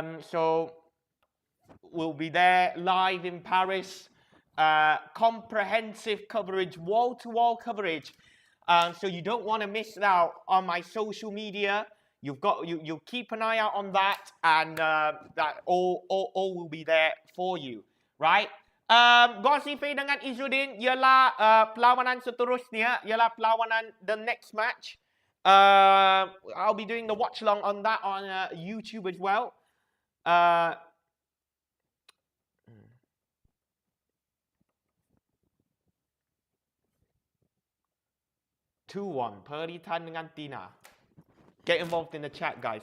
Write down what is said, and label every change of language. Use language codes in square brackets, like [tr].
[en] So we'll be there live in Paris. Comprehensive coverage, wall-to-wall coverage. So you don't want to miss it out on my social media. You'll keep an eye out on that, and that all will be there for you, right? [ms] Gossi Fei dengan Izzuddin ialah perlawanan seterusnya, ialah perlawanan [en] the next match. I'll be doing the watch along on that on YouTube as well. 2-1, Muralitharan dengan Thinaah. Get involved in the chat, guys.